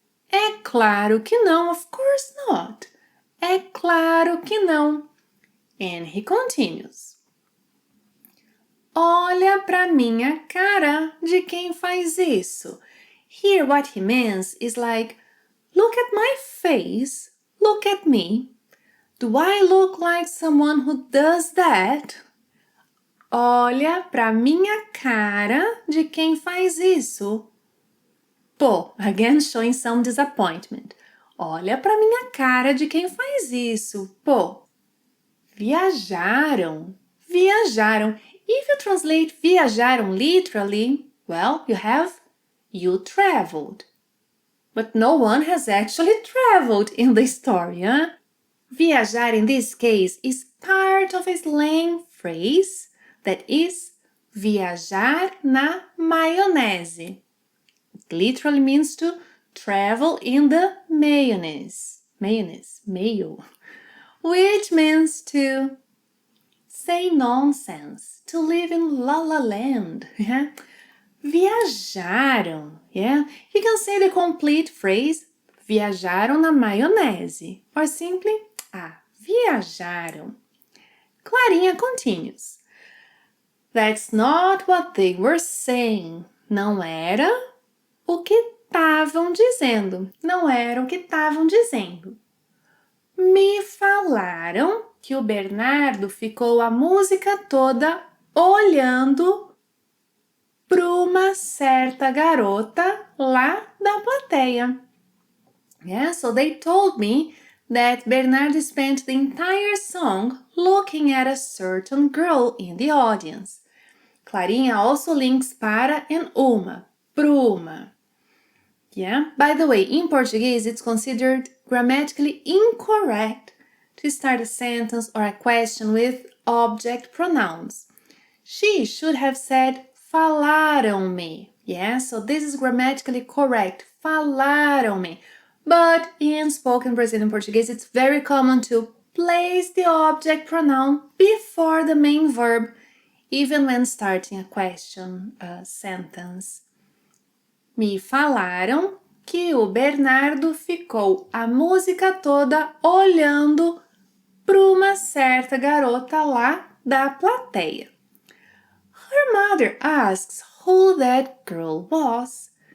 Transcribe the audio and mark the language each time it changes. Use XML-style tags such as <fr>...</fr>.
<pt>É claro que não,</pt> <en>of course not.</en> <pt>É claro que não.</pt> <en>And he continues.</en> <pt>Olha pra minha cara de quem faz isso.</pt> <en>Here what he means is like, look at my face, look at me. Do I look like someone who does that?</en> <pt>Olha pra minha cara de quem faz isso.</pt> <en>Pô, again showing some disappointment.</en> <pt>Olha pra minha cara de quem faz isso.</pt> <en>Pô, viajaram. If you translate viajaram literally, well, you traveled. But no one has actually traveled in the story, huh? Viajar in this case is part of a slang phrase that is</en> <pt>viajar na maionese.</pt> <en>It literally means to travel in the mayonnaise, mayo, which means to say nonsense, to live in La La Land. Yeah? Viajaram. Yeah? You can say the complete phrase,</en> <pt>viajaram na maionese,</pt> <en>or simply, viajaram. Clarinha continues. That's not what they were saying.</en> <pt>Não era o que estavam dizendo. Não era o que estavam dizendo. Me falaram que o Bernardo ficou a música toda olhando para uma certa garota lá da plateia.</pt> <en>Yeah, so they told me that Bernardo spent the entire song looking at a certain girl in the audience. Clarinha also links para and uma, pruma. Yeah, by the way, in Portuguese it's considered grammatically incorrect to start a sentence or a question with object pronouns. She should have said falaram-me. Yeah, so this is grammatically correct, falaram-me. But in spoken Brazilian Portuguese, it's very common to place the object pronoun before the main verb even when starting a question, a sentence.</en> <pt>Me falaram que o Bernardo ficou a música toda olhando para uma certa garota lá da plateia.</pt> <en>Her mother asks who that girl was.</en>